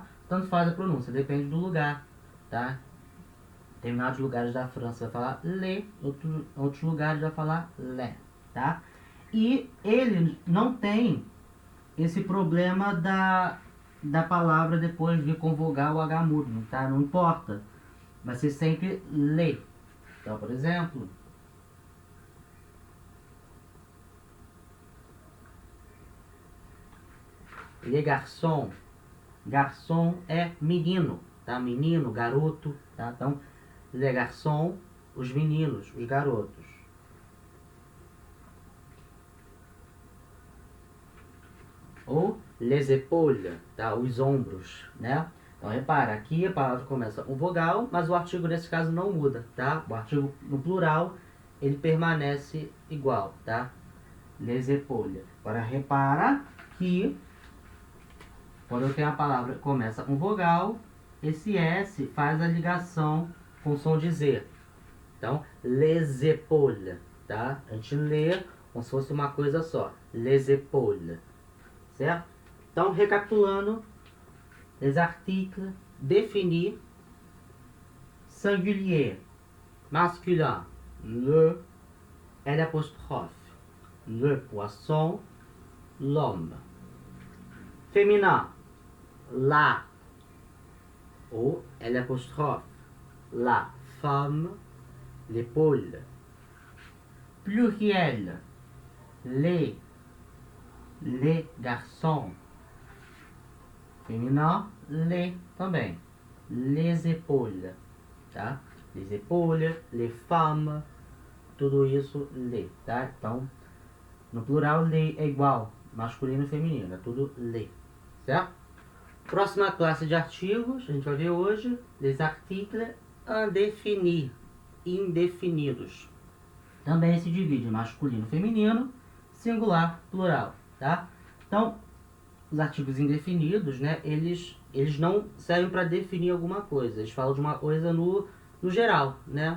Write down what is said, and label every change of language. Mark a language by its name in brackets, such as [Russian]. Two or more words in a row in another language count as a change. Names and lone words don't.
[Portuguese] Tanto faz a pronúncia, depende do lugar, tá? Em determinados lugares da França vai falar lê, outros lugares vai falar lé, tá? E ele não tem esse problema da palavra depois vir com vogal ou H mudo, tá? Não importa. Vai ser sempre lê. Então, por exemplo, [French] les garçons. [Portuguese] Garçom é menino, tá? Menino, garoto, tá? Então, [French] les garçons, [Portuguese] os meninos, os garotos. [French] Ou les épaules, [Portuguese] tá? Os ombros, né? Então, repara, aqui a palavra começa com vogal, mas o artigo nesse caso não muda, tá? O artigo no plural, ele permanece igual, tá? [French] Les épaules. [Portuguese] Agora, repara que quando eu tenho a palavra que começa com vogal, esse S faz a ligação com o som de Z. Então, [French] les épaules, [Portuguese] tá? A gente lê como se fosse uma coisa só. [French] Les épaules, [Portuguese] certo? Então, recapitulando, [French] les articles définis, singulier, masculin, le, L', le poisson, l'homme. Féminin, la, ou L', la femme, l'épaule. Pluriel, les garçons. Féminin, les também. Les épaules, tá? Les épaules, les femmes, [Portuguese] tudo isso les, tá? Então, no plural, les é igual, masculino e feminino, é tudo les, certo? Próxima classe de artigos, a gente vai ver hoje, [French] les articles indéfinis, [Portuguese] indefinidos. Também se divide em masculino, feminino, singular, plural, tá? Então, os artigos indefinidos, né, eles não servem para definir alguma coisa, eles falam de uma coisa no geral, né?